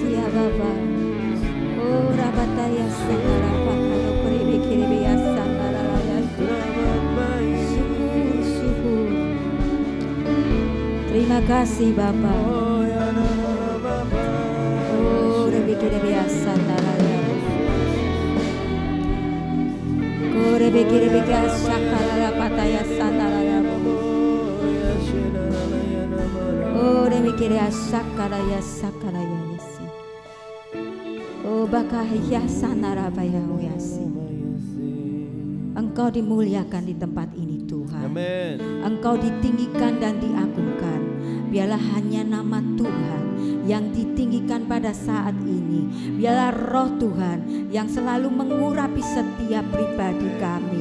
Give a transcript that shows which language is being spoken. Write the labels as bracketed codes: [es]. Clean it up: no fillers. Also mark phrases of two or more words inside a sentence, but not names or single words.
[id] Baba. Oh Rabataya Sanara Pakado Kuribi Kiribi Sanara Raya. Syukur. Terima kasih Bapa. Oh Kuribi Kiribi Sanara Raya. Kuribi Kiribi Sanara Pataya Sanara Raya. Oh demikian sakaraya yasi. Oh bakahya sanarabaya yasi. Engkau dimuliakan di tempat ini Tuhan. Amin. Engkau ditinggikan dan diagungkan. Biarlah hanya nama Tuhan yang ditinggikan pada saat ini. Biarlah roh Tuhan yang selalu mengurapi setiap pribadi kami.